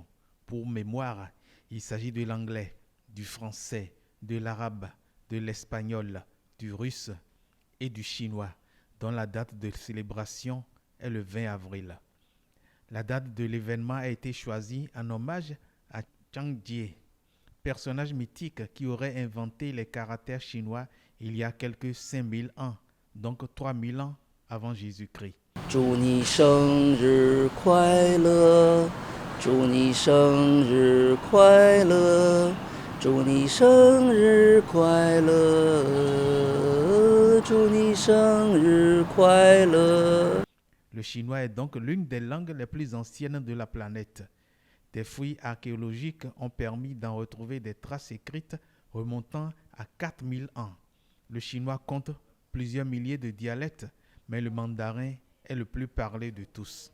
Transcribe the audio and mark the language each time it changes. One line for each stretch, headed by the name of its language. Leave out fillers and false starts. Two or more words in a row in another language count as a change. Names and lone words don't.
French: Pour mémoire, il s'agit de l'anglais, du français, de l'arabe, de l'espagnol, du russe et du chinois, dont la date de célébration est le 20 avril. La date de l'événement a été choisie en hommage à Zhang Jie, personnage mythique qui aurait inventé les caractères chinois il y a quelques 5000 ans, donc 3000 ans avant Jésus-Christ.
Chinese: 祝你生日快乐，祝你生日快乐，祝你生日快乐，祝你生日快乐。
French: Le chinois est donc l'une des langues les plus anciennes de la planète. Des fouilles archéologiques ont permis d'en retrouver des traces écrites remontant à 4000 ans. Le chinois compte plusieurs milliers de dialectes, mais le mandarin est le plus parlé de tous.